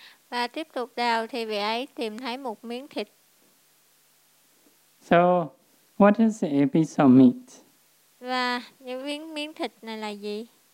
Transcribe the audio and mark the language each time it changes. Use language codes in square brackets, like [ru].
[vi] Và tiếp tục đào thì vị ấy tìm thấy một miếng thịt. [en] So, what is a piece of meat? [vi] Và những miếng thịt này là gì?